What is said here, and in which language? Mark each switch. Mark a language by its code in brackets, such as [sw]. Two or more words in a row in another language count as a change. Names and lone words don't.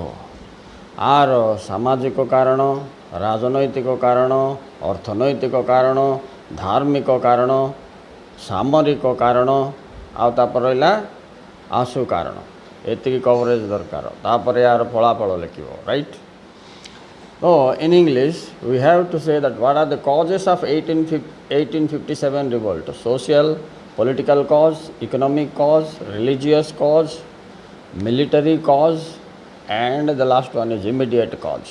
[or] ଆର ସାମାଜିକ କାରଣ, ରାଜନୈତିକ କାରଣ, ଅର୍ଥନୈତିକ କାରଣ, ଧାର୍ମିକ କାରଣ, ସାମରିକ କାରଣ ଆଉ ତାପରେ ରହିଲା ଆଶୁ କାରଣ। ଏତିକି କଭରେଜ ଦରକାର। ତାପରେ ୟାର ଫଳାଫଳ ଲେଖିବ। ରାଇଟ୍? [en] So in English we have to say that what are the causes of 1857 revolt? Social, political cause, economic cause, religious cause, military cause, and the last one is immediate cause.